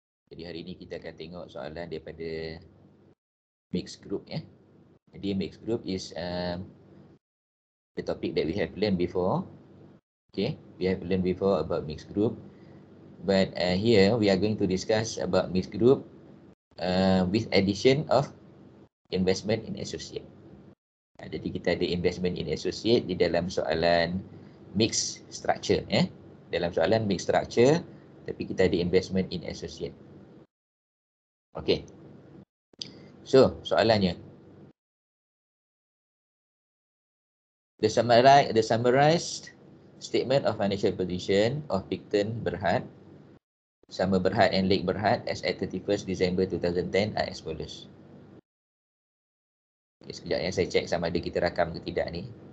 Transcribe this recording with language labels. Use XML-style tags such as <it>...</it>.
<ms>Jadi hari ini kita akan tengok soalan daripada mixed group ya.</ms> <en>Jadi mixed group is the topic that we have learned before. Okay, we have learned before about mixed group, but here we are going to discuss about mixed group with addition of investment in associate.</en> <ms>Jadi kita ada investment in associate di dalam soalan mixed structure ya. Dalam soalan mixed structure, tapi kita ada investment in associate. Okay. So, soalannya.</ms> <en>The summarized statement of financial position of Picton Berhad, Summer Berhad and Lake Berhad as at 31st December 2010 are as follows.</en> <ms>Okay, sekejap ya, saya cek sama ada kita rakam ke tidak ni.</ms>